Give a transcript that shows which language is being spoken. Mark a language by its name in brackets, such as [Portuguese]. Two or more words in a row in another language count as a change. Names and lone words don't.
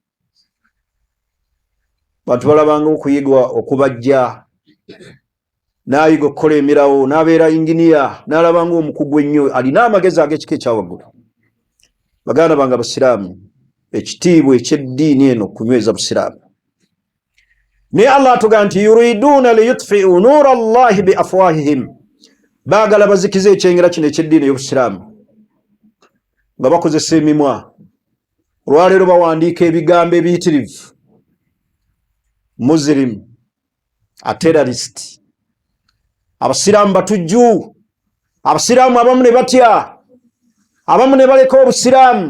[Ganda] Bantu balabanga okuyigwa okubajja, n'ayiga okukola emirawo, n'abeera inginiya, n'alabanga omukugu ennyo, alina amagezi ag'ekika ekyawaggulu. Baganda bange abasiraamu, ekitiibwa eky'eddiini eno kunyweza busiraamu. Naye Allah atugaa nti [Arabic] يريدون ليطفئوا نور الله بأفواههم, [Ganda] baagala bazikize ekyengera kino eky'eddiini y'obusiraamu nga bakozesa emimwa. Olwaleero bawandiika ebigambo ebiyitirivu: [English] Muslim, a terrorist. [Ganda] Abasiraamu batujju, abasiraamu abamu ne batya, abamu ne baleka obusiraamu.